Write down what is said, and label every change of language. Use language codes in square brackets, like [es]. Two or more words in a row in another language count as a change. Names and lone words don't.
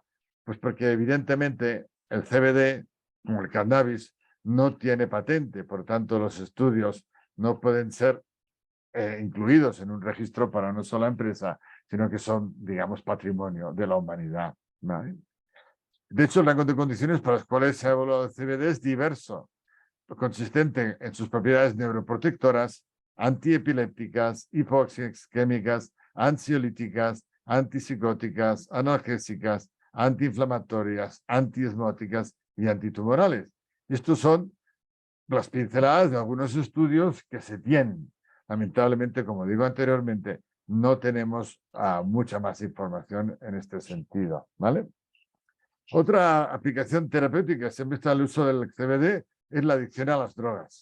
[es] Pues porque evidentemente el CBD, como el cannabis, no tiene patente, por tanto los estudios no pueden ser incluidos en un registro para una sola empresa, sino que son, digamos, patrimonio de la humanidad, ¿vale? De hecho, el rango de condiciones para las cuales se ha evaluado el CBD es diverso, consistente en sus propiedades neuroprotectoras, antiepilépticas, hipoxigémicas, ansiolíticas, antipsicóticas, analgésicas, antiinflamatorias, antiesmóticas y antitumorales. Estos son las pinceladas de algunos estudios que se tienen. Lamentablemente, como digo anteriormente, no tenemos mucha más información en este sentido, ¿vale? Otra aplicación terapéutica que siempre está el uso del CBD es la adicción a las drogas.